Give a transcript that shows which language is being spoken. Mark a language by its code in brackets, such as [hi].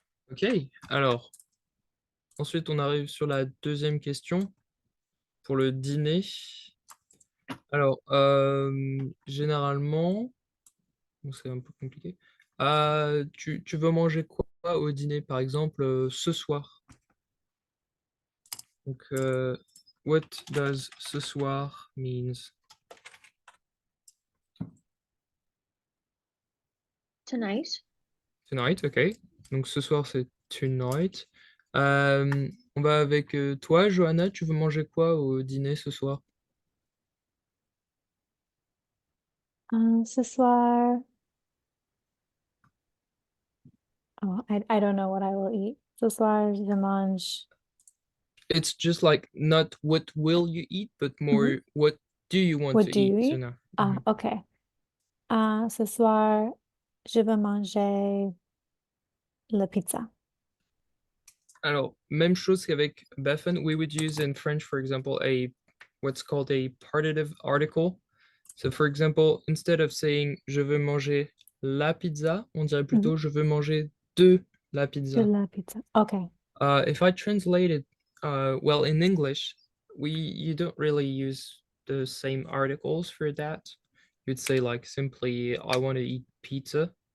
[fr] Ok, alors, ensuite on arrive sur la deuxième question pour le dîner. Alors, généralement, bon, c'est un peu compliqué. Tu veux manger quoi au dîner, par exemple, ce soir? [en] Donc, what does ce soir means? Tonight. Tonight, ok. [fr] Donc ce soir c'est tonight. On va avec toi, Johanna. Tu veux manger quoi au dîner ce soir? Ce soir, [en] I don't know what I will eat. [fr] Ce soir, je mange. [en] It's just like not what will you eat, but more what do you want What to do you eat? So eat? no. Ah, ok. [fr] Ce soir, je vais manger la pizza. Alors, même chose qu'avec Beffen, [en] we would use in French, for example, what's called a partitive article. So, for example, instead of saying [fr] je veux manger la pizza, on dirait plutôt je veux manger de la De pizza. la pizza. Ok. [en] If I translate it, well, in English, you don't really use the same articles for that. You'd say like simply, I want to eat pizza.